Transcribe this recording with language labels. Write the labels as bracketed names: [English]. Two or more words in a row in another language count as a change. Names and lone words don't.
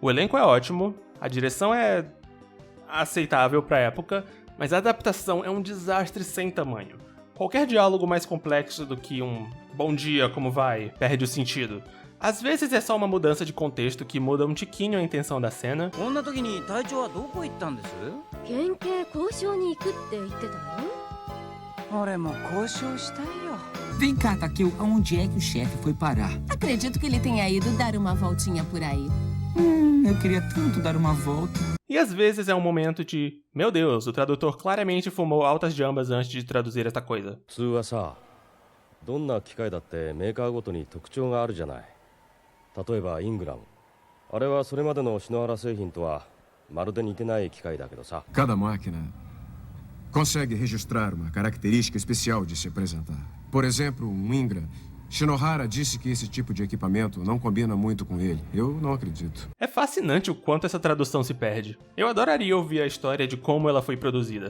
[Portuguese] O elenco é ótimo, a direção é aceitável pra época, mas a adaptação é um desastre sem tamanho. Qualquer diálogo mais complexo do que um bom dia, como vai, perde o sentido. Às vezes é só uma mudança de contexto que muda um tiquinho a intenção da cena. [Japanese] こんな時に隊長はどこ行ったんです？県警交渉に行くって言ってたよ。俺も交渉したいよ。 [Portuguese] Vem cá, Takeo, aonde é que o chefe foi parar? Acredito que ele tenha ido dar uma voltinha por aí. Eu queria tanto dar uma volta. E às vezes é um momento de, meu Deus, o tradutor claramente fumou altas jambas antes de traduzir esta coisa. [Japanese] 普通はさ、どんな機械だってメーカーごとに特徴があるじゃない。例えばイングラム。あれはそれまでの篠原製品とはまるで似てない機械だけどさ。 [Portuguese] Cada máquina consegue registrar uma característica especial de se apresentar. Por exemplo, um Ingram. Shinohara disse que esse tipo de equipamento não combina muito com ele. Eu não acredito. É fascinante o quanto essa tradução se perde. Eu adoraria ouvir a história de como ela foi produzida.